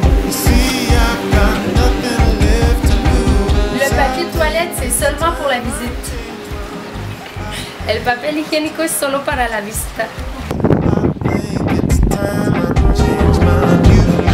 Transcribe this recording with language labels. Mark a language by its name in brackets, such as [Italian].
[English] See, I've got nothing left to lose. [French] Le papier de toilette, c'est seulement pour la visite. [Spanish] El papel higiénico es solo para la visita. [English] I think it's time I change my view.